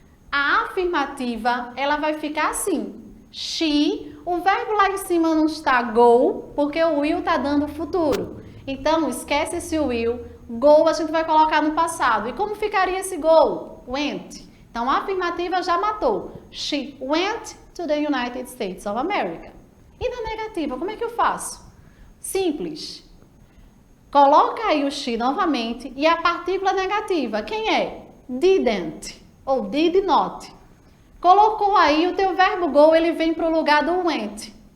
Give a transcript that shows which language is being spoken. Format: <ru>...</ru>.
<pt>A afirmativa, ela vai ficar assim. She, o verbo lá em cima não está go, porque o will está dando o futuro. Então, esquece esse will. Go a gente vai colocar no passado. E como ficaria esse go? Went. Então, a afirmativa já matou.</pt> <en>She went to the United States of America.</en> <pt>E na negativa, como é que eu faço? Simples. Coloca aí o she novamente e a partícula negativa, quem é? Didn't ou</pt> <en>did not.</en> <pt>Colocou aí o teu verbo go, ele vem para o lugar do went.</pt>